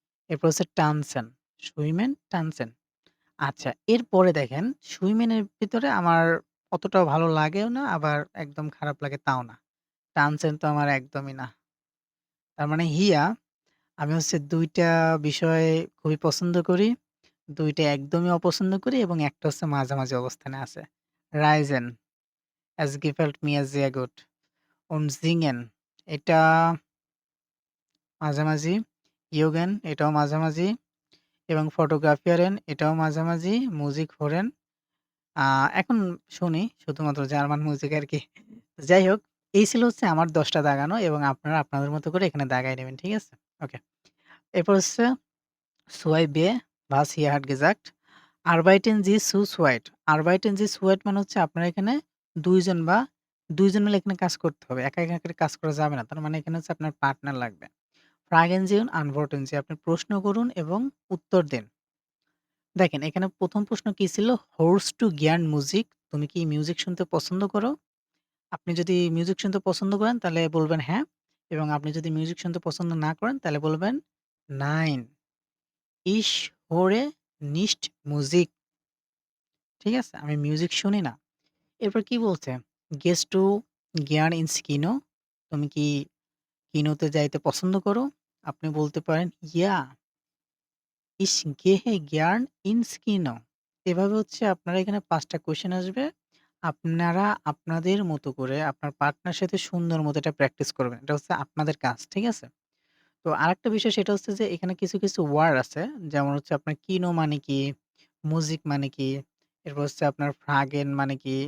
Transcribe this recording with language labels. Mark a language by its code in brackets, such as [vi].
[bn] এরপর হচ্ছে টানসেন, সুইমেন, টানসেন। আচ্ছা, এরপরে দেখেন সুইমেনের ভিতরে আমার অতটাও ভালো লাগেও না, আবার একদম খারাপ লাগে তাও না। টানসেন তো আমার একদমই না। তার মানে হিয়া আমি হচ্ছে ২ টা বিষয় খুবই পছন্দ করি। ২ টা একদমই অপছন্দ করি এবং একটা হচ্ছে মাঝামাঝি অবস্থানে আছে। [de] রাইজেন, Es gefällt mir sehr gut und singen [bn] এটা মাঝামাঝি। ইয়োগেন এটাও মাঝামাঝি এবং ফটোগ্রাফিয়ারেন এটাও মাঝামাঝি। মুজিক হোরেন আ এখন শুনি শুধুমাত্র জার্মান মিউজিক আরকি। যাই হোক, এই ছিল হচ্ছে আমার ১০ টা দাগানো এবং আপনারা আপনাদের মতো করে এখানে দাগায় নিবেন। ঠিক আছে? ওকে। এরপর হচ্ছে [de] Zwei B was hier hat gesagt, arbeiten Sie zu zweit. Arbeiten Sie zu zweit [bn] মানে হচ্ছে আপনার এখানে ২ জন বা ২ জন মিলে এখানে কাজ করতে হবে। একা, একা করে কাজ করা যাবে না। তার মানে এখানে হচ্ছে আপনার পার্টনার লাগবে। [de] Fragen Sie und antworten Sie [bn] আপনি প্রশ্ন করুন এবং উত্তর দিন। দেখেন এখানে ১ম প্রশ্ন কি ছিল? [de] Hörst du gern Musik? [bn] তুমি কি মিউজিক শুনতে পছন্দ করো? আপনি যদি মিউজিক শুনতে পছন্দ করেন তাহলে বলবেন হ্যাঁ এবং আপনি যদি মিউজিক শুনতে পছন্দ না করেন তাহলে বলবেন [de] Nein, ich höre nicht Musik. [bn] ঠিক আছে? আমি মিউজিক শুনি না। এরপর কি বলছে? [de] Gehst du gern ins Kino? [bn] তুমি কি কিনোতে যাইতে পছন্দ করো? আপনি বলতে পারেন [de] Ja, ich gehe gern ins Kino. [bn] এভাবে হচ্ছে আপনারা এখানে ৫ টা কোয়েশ্চেন আসবে। আপনারা আপনাদের মতো করে আপনার পার্টনারের সাথে সুন্দর মতো এটা প্র্যাকটিস করবেন। এটা হচ্ছে আপনাদের কাজ। ঠিক আছে? তো আরেকটা বিষয় সেটা হচ্ছে যে এখানে কিছু, কিছু ওয়ার্ড আছে। যেমন হচ্ছে আপনার কিনো মানে কি? মুজিক মানে কি? এরপর হচ্ছে আপনার ফ্রাগেন মানে কি?